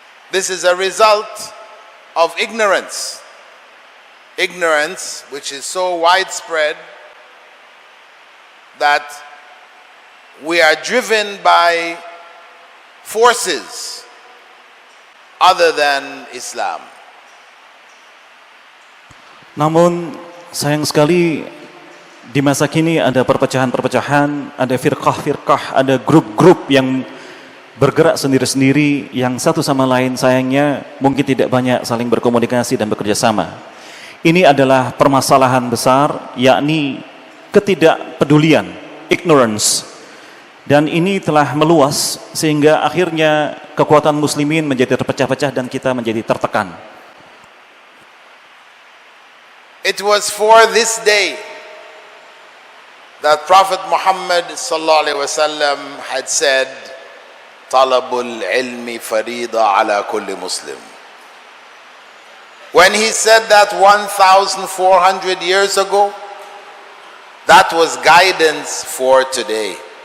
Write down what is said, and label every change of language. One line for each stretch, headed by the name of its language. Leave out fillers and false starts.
English: This is a result of ignorance which is so widespread that we are driven by forces other than Islam.
Indonesian: Namun sayang sekali di masa kini ada perpecahan-perpecahan, ada firqah-firqah, ada grup-grup yang bergerak sendiri-sendiri yang satu sama lain sayangnya mungkin tidak banyak saling berkomunikasi dan bekerja sama. Ini adalah permasalahan besar, yakni ketidakpedulian, ignorance. Dan ini telah meluas sehingga akhirnya kekuatan muslimin menjadi terpecah-pecah dan kita menjadi tertekan.
English: It was for this day that Prophet Muhammad sallallahu alaihi wasallam had said,
Arabic: "Talabul ilmi farida ala kulli Muslim."
English: When he said that 1,400 years ago, that was guidance for today.